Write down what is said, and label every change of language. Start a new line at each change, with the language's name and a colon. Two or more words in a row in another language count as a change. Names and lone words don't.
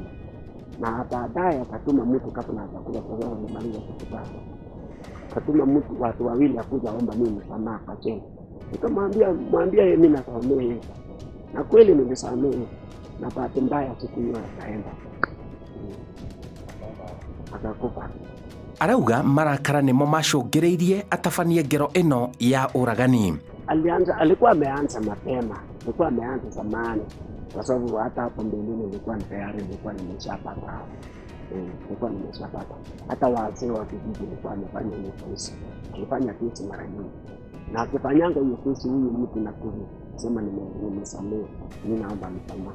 Swahili: Na baadaye akatuma mtu kabla atakuja kwa sababu nimaliza kukutana, akatuma mtu watu wawili akuja omba mimi msamaha kwa jela. Nikamwambia yeye mimi nasamehe, na kweli nilisamehe. Na bahati mbaya siku hiyo akaenda akakufa.
Kikuyu: Arauga marakara nimo macũngĩrĩirie atabanie ngero ĩno ya ũragani.
Swahili: Alikuwa ameanza mapema, alikuwa ameanza zamani, kwa sababu hata hapo mbeleni nilikuwa tayari nimeshapata. Hata wazee wa kijiji nilikuwa nimefanya hiyo kesi. Nilifanya kesi mara nyingi. Na akifanyanga hiyo kesi huyu mtu na kusema nimesamehe, mimi naomba msamaha.